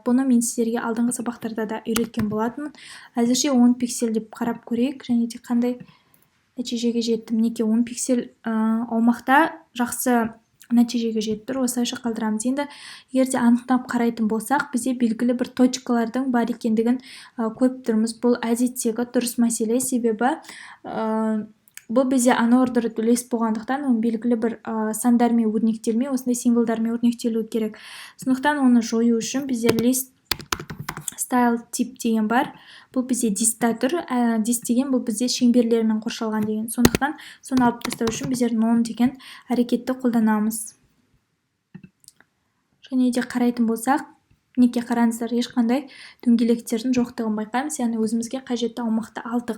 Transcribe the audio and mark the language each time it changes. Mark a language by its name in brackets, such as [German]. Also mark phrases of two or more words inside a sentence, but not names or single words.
[Kazakh] Бұны мен сіздерге алдыңғы сабақтарда да үйреткен болатынмын. Әзірше 10 пиксель деп қарап көрейік, және де қандай нәтижеге жетті. Мінекей 10 пиксель аумақта жақсы нәтижеге жетті. Осылайша қалдырамыз. Енді егерде анықтап қарайтын болсақ, бізде белгілі бір точкалардың бар екендігін көріп тұрмыз. Бұл әдеттегі дұрыс мәселе, себебі бұл бізде [English] unordered list [Kazakh] болғандықтан, оның белгілі бір сандармен өрнектелмей, осындай символдармен өрнектелуі керек. Сондықтан оны жою үшін біздер [English] list style tip [Kazakh] деген бар. Бұл бізде dist'та тұр. Dist деген бұл бізде шеңберлермен қоршалған деген. Сондықтан соны алып тастау үшін біздер none деген әрекетті қолданамыз. Және де қарайтын болсақ, неке қараңыздар, ешқандай дөңгелектердің жоқтығын байқаймыз, яғни өзімізге қажетті аумақты алдық.